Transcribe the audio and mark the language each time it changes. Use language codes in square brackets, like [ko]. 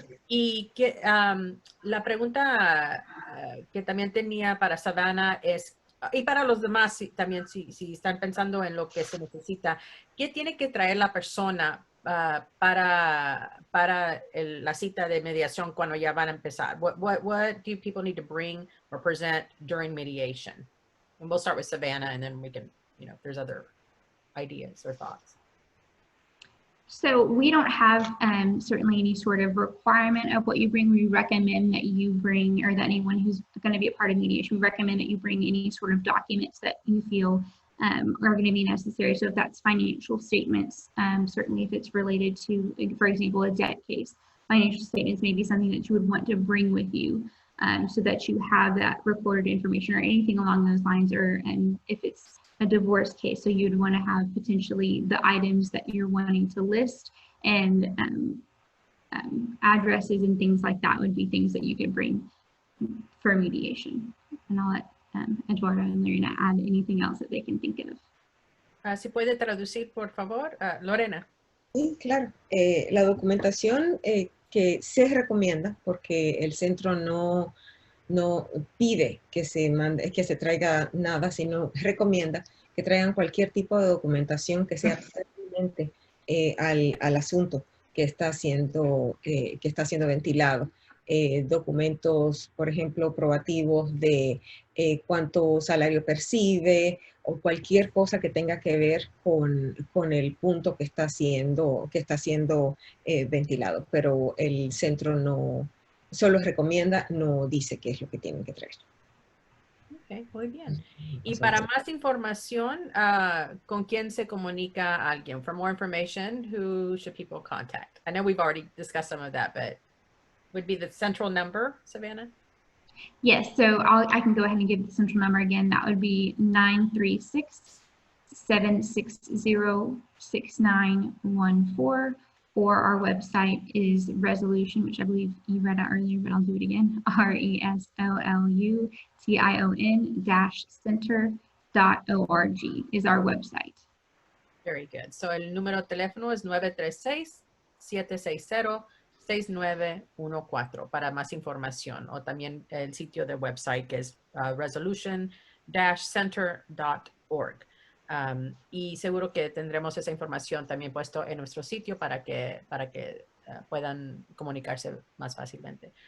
[es] Y la pregunta que también tenía para Savannah es, y para los demás también, si están pensando en lo que se necesita, ¿qué tiene que traer la persona para la cita de mediación cuando ya van a empezar? [en] What do people need to bring or present during mediation? And we'll start with Savannah, and then we can, you know, if there's other ideas or thoughts. So we don't have certainly any sort of requirement of what you bring. We recommend that you bring, or that anyone who's going to be a part of mediation, we recommend that you bring any sort of documents that you feel are going to be necessary. So if that's financial statements, certainly if it's related to, for example, a debt case, financial statements may be something that you would want to bring with you so that you have that recorded information or anything along those lines, or if it's a divorce case, so you'd want to have potentially the items that you're wanting to list, and addresses and things like that would be things that you could bring for mediation. And I'll let Eduardo and Lorena add anything else that they can think of. [es] Si puede traducir, por favor, Lorena. Sí, claro. La documentación que se recomienda, porque el centro no pide que se traiga nada, sino recomienda que traigan cualquier tipo de documentación que sea pertinente al asunto que está siendo ventilado. Documentos, por ejemplo, probativos de cuánto salario percibe, o cualquier cosa que tenga que ver con el punto que está siendo ventilado. Pero el centro no solo recomienda, no dice qué es lo que tienen que traer. Ok, muy bien. Y para más información, ¿con quién se comunica alguien? [en] For more information, who should people contact? I know we've already discussed some of that, but would be the central number, Savannah? Yes, so I can go ahead and give the central number again. That would be 936-760-6914. Or our website is Resolution, which I believe you read out earlier, but I'll do it again. resolution-center.org is our website. Very good. [es] So el número de teléfono es 936-760-6914 para más información, o también el sitio de website que es resolution-center.org. Y seguro que tendremos esa información también puesto en nuestro sitio para que puedan comunicarse más fácilmente.